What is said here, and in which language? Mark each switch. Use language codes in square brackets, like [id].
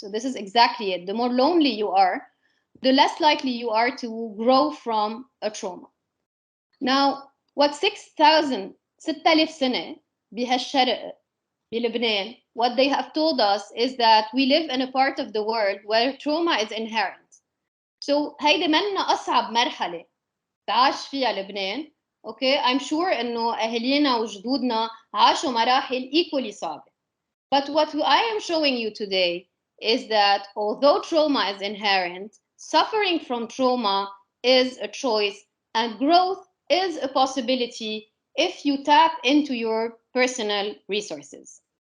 [en] So this is exactly it. The more lonely you are, the less likely you are to grow from a trauma. Now, what 6,000 [ar] سنة بهالشرق بلبنان, [en] what they have told us is that we live in a part of the world where trauma is inherent. [ar] So هيدي منا أصعب مرحلة تعاش فيها لبنان. [en] Okay, I'm sure [ar] إنه أهلينا وجدودنا عاشوا مراحل [en] equally صعبة. But what I am showing you today is that although trauma is inherent, suffering from trauma is a choice, and growth is a possibility if you tap into your personal resources.